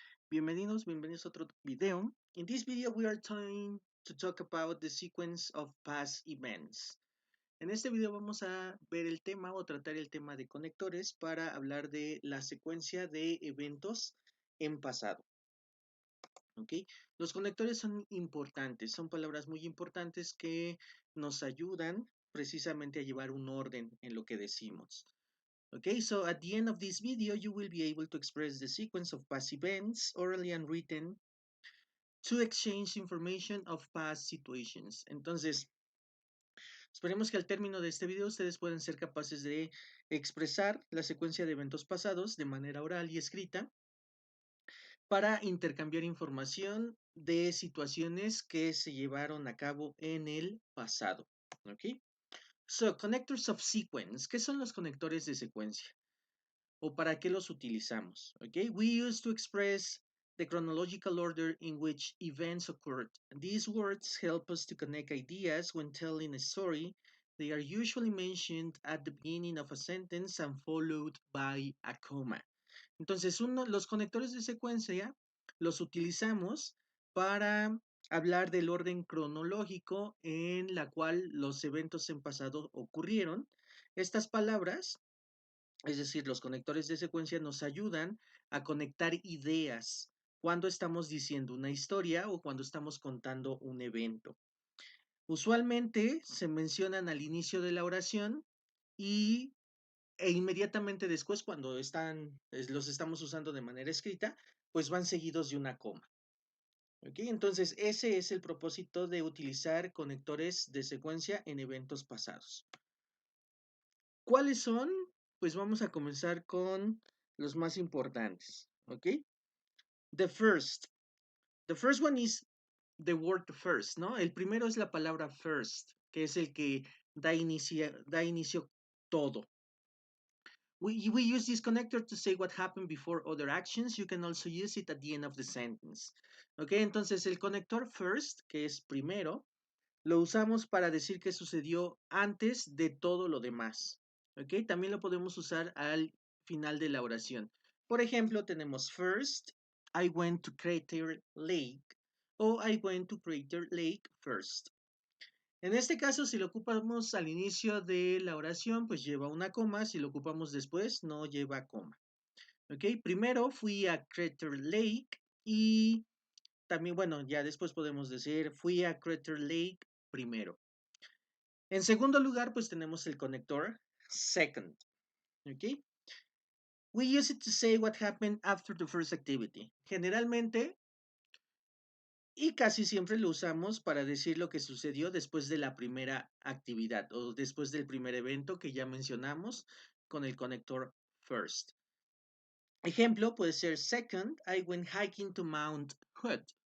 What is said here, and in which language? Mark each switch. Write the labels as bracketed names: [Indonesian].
[Spanish] Bienvenidos a otro video. [English] In this video we are trying to talk about the sequence of past events. [Spanish] En este video vamos a ver el tema o tratar el tema de conectores para hablar de la secuencia de eventos en pasado. ¿Ok? Los conectores son importantes, son palabras muy importantes que nos ayudan precisamente a llevar un orden en lo que decimos. [English] Okay, so at the end of this video, you will be able to express the sequence of past events, orally and written, to exchange information of past situations. [Spanish] Entonces, esperemos que al término de este video ustedes puedan ser capaces de expresar la secuencia de eventos pasados de manera oral y escrita para intercambiar información de situaciones que se llevaron a cabo en el pasado. [English] Okay, so connectors of sequence. [Spanish] ¿Qué son los conectores de secuencia? ¿O para qué los utilizamos? [English] Okay, we use to express the chronological order in which events occurred. These words help us to connect ideas when telling a story. They are usually mentioned at the beginning of a sentence and followed by a comma. [Spanish] Entonces, los conectores de secuencia los utilizamos para hablar del orden cronológico en la cual los eventos en pasado ocurrieron. Estas palabras, es decir, los conectores de secuencia nos ayudan a conectar ideas cuando estamos diciendo una historia o cuando estamos contando un evento. Usualmente se mencionan al inicio de la oración e inmediatamente después, cuando los estamos usando de manera escrita, pues van seguidos de una coma. ¿Ok? Entonces, ese es el propósito de utilizar conectores de secuencia en eventos pasados. ¿Cuáles son? Pues vamos a comenzar con los más importantes, ¿ok? [English] The first one is the word first, ¿no? [Spanish] El primero es la palabra first, que es el que da inicio todo. [English] We use this connector to say what happened before other actions. You can also use it at the end of the sentence. ¿Ok? [Spanish] Entonces el conector first, que es primero, lo usamos para decir que sucedió antes de todo lo demás. ¿Ok? También lo podemos usar al final de la oración. Por ejemplo, tenemos [English] first, I went to Crater Lake, o I went to Crater Lake first. [Spanish] En este caso, si lo ocupamos al inicio de la oración, pues lleva una coma. Si lo ocupamos después, no lleva coma. ¿Ok? Primero fui a Crater Lake y también, bueno, ya después podemos decir fui a Crater Lake primero. En segundo lugar, pues tenemos el conector second. ¿Ok? [English] We use it to say what happened after the first activity. [Spanish] Generalmente, y casi siempre lo usamos para decir lo que sucedió después de la primera actividad o después del primer evento que ya mencionamos con el conector first. Ejemplo puede ser [English] second, I went hiking to Mount Hood.